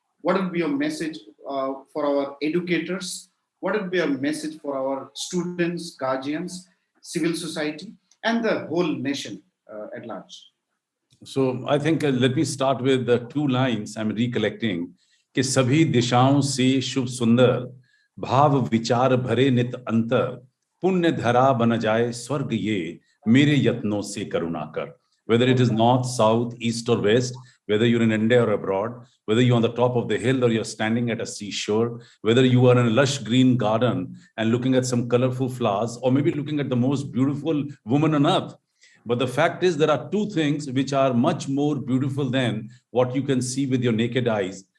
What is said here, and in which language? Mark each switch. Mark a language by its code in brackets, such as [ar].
[en] What would be your message for our educators? What would be your message for our students, guardians, civil society, and the whole nation at large? So I think let me start with the two lines I'm recollecting. [hi] कि सभी दिशाओं से शुभ सुंदर भाव विचार भरे नित अंतर पुण्य धरा बन जाए स्वर्ग ये मेरे यत्नों से करुणा कर. [en] Whether it is north, south, east or west, whether you're in India or abroad, whether you're on the top of the hill or you're standing at a seashore, whether you are in a lush green garden and looking at some colorful flowers, or maybe looking at the most beautiful woman on earth. But the fact is there are two things which are much more beautiful than what you can see with your naked eyes.